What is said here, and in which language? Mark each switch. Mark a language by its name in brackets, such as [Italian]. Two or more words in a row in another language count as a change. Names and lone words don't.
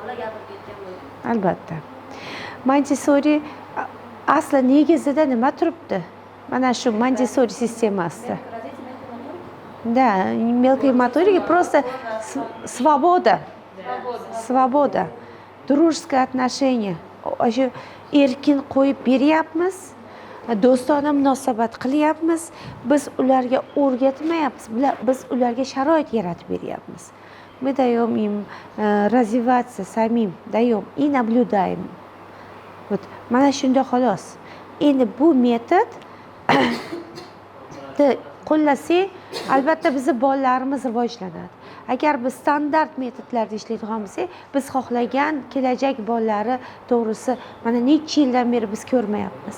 [Uzbek] albatta. Montessori asli negizida nima turibdi? Mana shu Montessori sistemasida. [Russian] Да, мелкой моторики просто свобода. Svoboda. Дружеское отношение. [Uzbek] Shu erkin qo'yib beryapmiz. Do'stona munosabat qilyapmiz. Biz ularga o'rgatmayapmiz. Biz ularga sharoit yaratib beryapmiz. [Russian] Мы даем им развиваться самим, даем и наблюдаем. Вот, [Uzbek] mana shunda xolos. Endi bu metod qo'llasak, albatta bizni bolalarimiz rivojlanadi. Agar biz standart metodlarda ishlaydigan bo'lsak, biz xohlagan kelajak bolalari to'g'risi mana necha yildan beri biz ko'rmayapmiz.